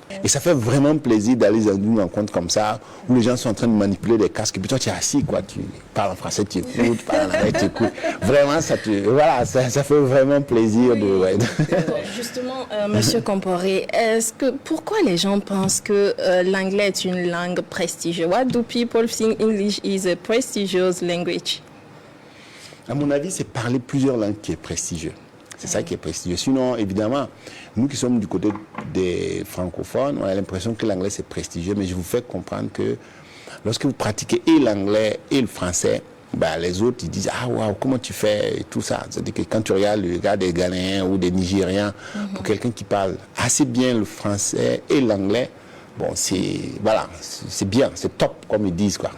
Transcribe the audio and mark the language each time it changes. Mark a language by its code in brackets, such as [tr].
[fr] Et ça fait vraiment plaisir d'aller dans une rencontre comme ça, où les gens sont en train de manipuler des casques, et puis toi, tu es assis, quoi, tu parles en français, tu écoutes, tu parles en anglais, tu écoutes. Vraiment, ça fait vraiment plaisir de... Ouais. Justement, Monsieur Comporé, pourquoi les gens pensent que l'anglais est une langue prestigieuse? [en] Why do people think English is a prestigious language? [fr] À mon avis, c'est parler plusieurs langues qui est prestigieux. C'est ça qui est prestigieux. Sinon, évidemment, nous qui sommes du côté des francophones, on a l'impression que l'anglais c'est prestigieux, mais je vous fais comprendre que lorsque vous pratiquez et l'anglais et le français, bah, les autres, ils disent, ah waouh, comment tu fais et tout ça. C'est-à-dire que quand tu regardes le gars des Ghanéens ou des Nigériens, pour quelqu'un qui parle assez bien le français et l'anglais, bon, c'est bien, c'est top, comme ils disent, quoi.